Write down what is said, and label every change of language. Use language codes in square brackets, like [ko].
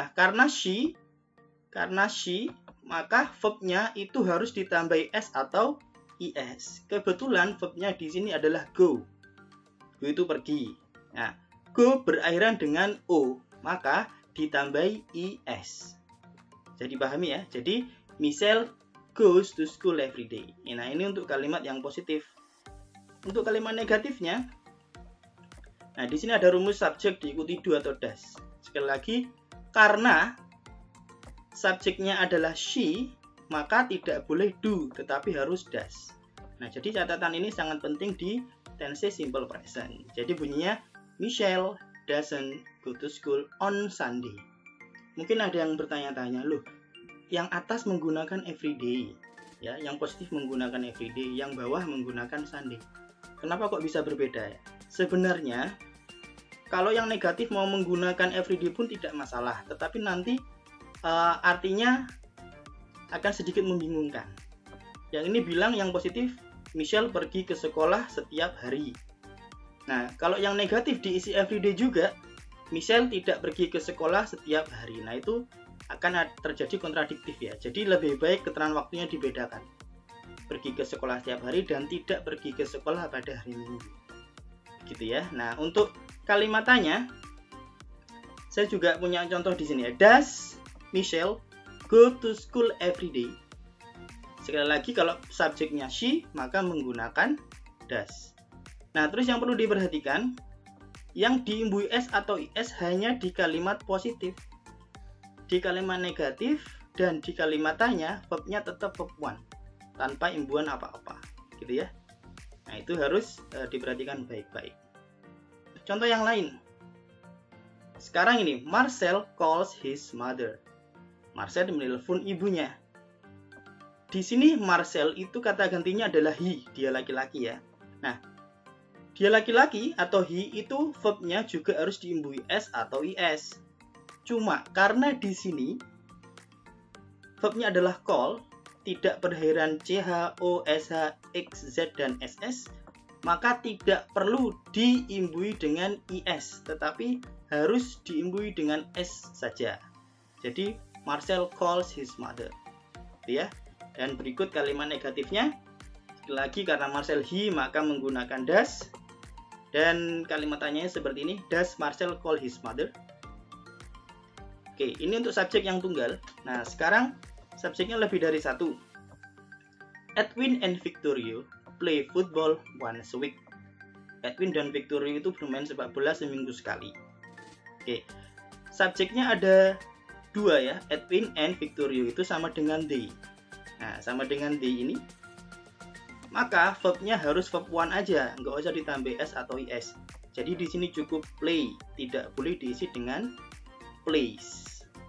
[id] Nah, karena she, maka verbnya itu harus ditambahi s atau is. Kebetulan verbnya di sini adalah go. Go itu pergi. Nah, go berakhiran dengan o, maka ditambahi is. Jadi pahami ya. Jadi [en] Michelle goes to school every day. [id] Nah, ini untuk kalimat yang positif. Untuk kalimat negatifnya, Nah, di sini ada rumus subjek diikuti do atau does. Sekali lagi, karena subjeknya adalah she, maka tidak boleh do, tetapi harus does. Nah, jadi catatan ini sangat penting di tense simple present. Jadi bunyinya, [en] Michelle doesn't go to school on Sunday. [id] Mungkin ada yang bertanya-tanya, loh, yang atas menggunakan everyday, ya, yang positif menggunakan everyday, yang bawah menggunakan Sunday. Kenapa kok bisa berbeda ya? Sebenarnya, kalau yang negatif mau menggunakan everyday pun tidak masalah, tetapi nanti artinya akan sedikit membingungkan. Yang ini bilang yang positif, Michelle pergi ke sekolah setiap hari. Nah, kalau yang negatif diisi everyday juga, Michelle tidak pergi ke sekolah setiap hari. Nah, itu akan terjadi kontradiktif ya. Jadi lebih baik keterangan waktunya dibedakan. Pergi ke sekolah setiap hari dan tidak pergi ke sekolah pada hari Minggu. Gitu ya. Nah, untuk kalimat tanya, saya juga punya contoh di sini ya. [en] Does Michelle go to school every day? [id] Sekali lagi, kalau subjeknya she, maka menggunakan does. Nah, terus yang perlu diperhatikan, yang diimbui s atau is hanya di kalimat positif. Di kalimat negatif dan di kalimat tanya, verbnya tetap verb 1, tanpa imbuhan apa-apa. Gitu ya. Nah, itu harus diperhatikan baik-baik. Contoh yang lain. Sekarang ini, [en] Marcel calls his mother. [id] Marcel menelpon ibunya. Di sini Marcel itu kata gantinya adalah he, dia laki-laki ya. Nah, dia laki-laki atau he itu verbnya juga harus diimbui s atau is. Cuma karena di sini verbnya adalah call, tidak berakhiran ch, o, sh, x, z dan ss, maka tidak perlu diimbui dengan is, tetapi harus diimbui dengan s saja. Jadi [en] Marcel calls his mother. [id] Ya. Dan berikut kalimat negatifnya. Sekali lagi, karena Marcel he maka menggunakan does. Dan kalimat tanyanya seperti ini, [en] does Marcel call his mother? [id] Oke, ini untuk subjek yang tunggal. Nah, sekarang subjeknya lebih dari satu. [en] Edwin and Victorio play football once a week. [id] Edwin dan Victorio itu bermain sepak bola seminggu sekali. Oke, subjeknya ada dua ya, Edwin and Victorio itu sama dengan they. Nah, sama dengan they ini, maka verbnya harus verb 1 aja, nggak usah ditambah s atau is. Jadi di sini cukup play, tidak boleh diisi dengan plays.